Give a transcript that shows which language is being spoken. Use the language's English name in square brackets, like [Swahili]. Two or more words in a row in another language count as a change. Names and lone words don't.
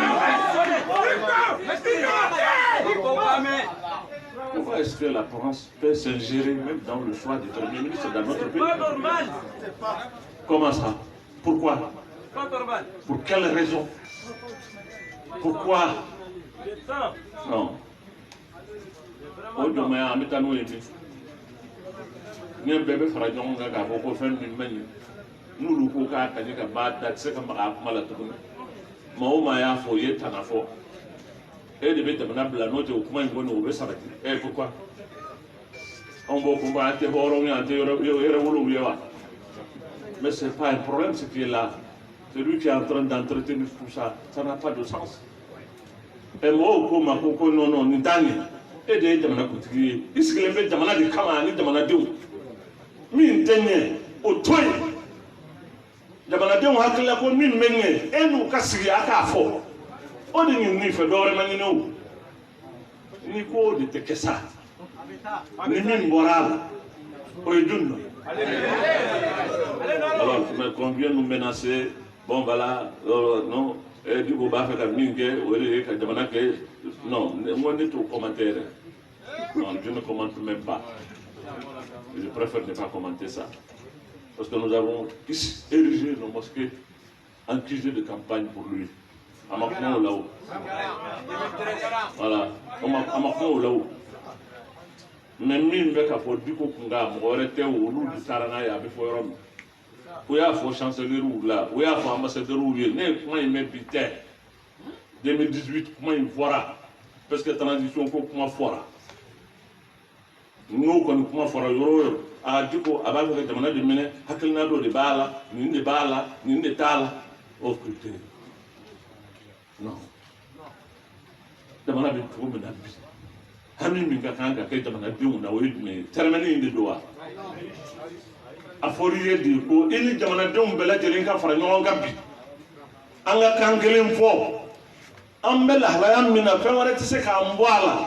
[French] Pourquoi est-ce que la France peut s'ingérer même dans le choix du Premier ministre dans notre pays? Pas normal. Comment ça? Pourquoi? Pas normal. Pour quelle raison? Pourquoi? Non. Aujourd'hui, [Bambara] ni bébé fara ɲɔgɔn kan k'a fɔ ko fɛn min man ɲi n'olu ko k'a ka ɲi ka ba da tɛ se ka maga a kuma la tuguni maa o maa y'a fɔ o ye tana fɔ e de bɛ jamana bila n'o tɛ o kuma in kɔni o bɛ sabati pourquoi anw b'o ko an tɛ hɔrɔnw ye an tɛ yɛrɛ wolow ye wa mais [French] c'est pas un problème ce qui est là celui qui est en train d'entretenir tout ça ça n'a pas de sens [Bambara] mɔgɔw ko ma ko non nin t'a ɲɛ e de ye jamana kuntigi ye i sigilen bɛ jamana de kama ani jamanadenw min tɛ ɲɛ o to yen jamanadenw hakilila ko min bɛ ɲɛ e n'u ka sigi a k'a fɔ o de ɲinini fɛ dɔwɛrɛ ma ɲini o ni ko o de tɛ kɛ sa ni min bɔra a la o ye jɔn dɔ ye. [French] Alors mais qu'on vient nous menacer bon voilà non du coup b'a fait [Bambara] ka min kɛ o de ye ka jamana kɛ [French] non moi ne t'au commentaire non je ne commente même pas. Je préfère ne pas commenter ça. Parce que nous avons érigé nos mosquées en QG de campagne pour lui. À Macron là-haut. Voilà. À Macron là-haut. [Bambara] Mais mine bɛ ka fɔ diko kunga mɔgɔ wɛrɛ tɛ olu de taara n'a ye a bɛ fɔ yɔrɔ min. O y'a fɔ chanceliers la, o y'a fɔ ambassadeurs ye. Ne ye kuma in mɛn bi tɛ. 2018 kuma in fɔra. [French] Parce que [Bambara] transition ko kuma fɔra. N'o kɔni kuma fɔra yɔrɔ o yɔrɔ a di ko a b'a fɛ ka jamana de minɛ hakilina dɔ de b'a la nin de b'a la nin de t'a la o tɛ non jamana bɛ cogo min na bi hami min ka kan ka kɛ jamanadenw na o ye jumɛn ye tɛrɛmɛni in de don wa a fɔra i ye de ko i ni jamanadenw bɛɛ lajɛlen ka fara ɲɔgɔn kan bi an ka kan kelen fɔ an bɛ lahalaya min na fɛn wɛrɛ tɛ se k'an bɔ a la.